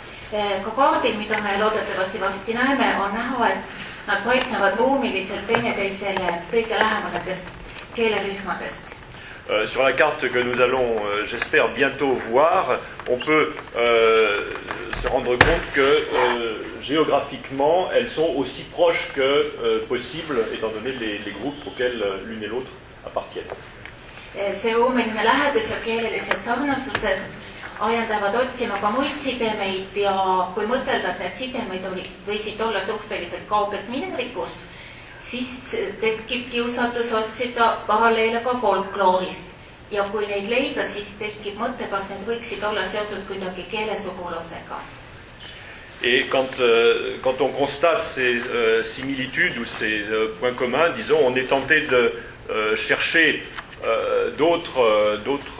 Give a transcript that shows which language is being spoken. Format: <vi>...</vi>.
<et>Ka kaardil, mida me loodetavasti varsti näeme, on näha, et nad paiknevad ruumiliselt teineteisele kõige lähematest keelerühmadest.</et> <fr>Sur la carte que nous allons, j'espère, bientôt voir, on peut se rendre compte que géographiquement, elles sont aussi proches que possible, étant donné les groupes auxquels l'une et l'autre appartiennent.</fr> <et>See ruumiline lähedus ja keelelised sarnasused ajendavad otsima ka muid sidemeid ja kui mõtelda, et need sidemeid võisid olla suhteliselt kauges minevikus, siis tekib kiusatus otsida paralleele ka folkloorist. Ja kui neid leida, siis tekib mõte, kas need võiksid olla seotud kuidagi keelesugulusega.</et> <fr>Et quand on constate ces similitudes ou ces points communs, disons, on est tenté de chercher d'autres</fr>